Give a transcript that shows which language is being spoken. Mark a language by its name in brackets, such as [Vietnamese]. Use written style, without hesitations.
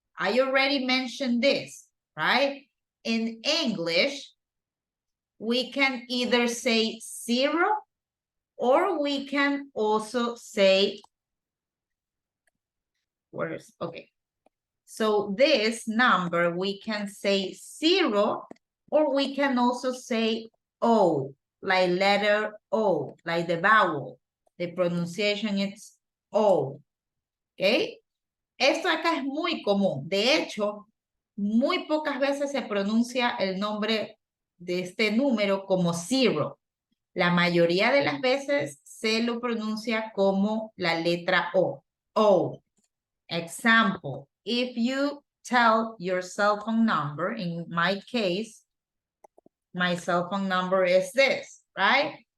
[English] I already mentioned this, right? In English, we can either say 0 or we can also say, okay. So this number, we can say 0 or we can also say O, like letter O, like the vowel. The pronunciation is O, okay? [Spanish] Esto acá es muy común. De hecho, muy pocas veces se pronuncia el nombre de este número como 0. La mayoría de las veces se lo pronuncia como la letra O. O. [English] Example, if you tell your cell phone number, in my case, my cell phone number is this, right?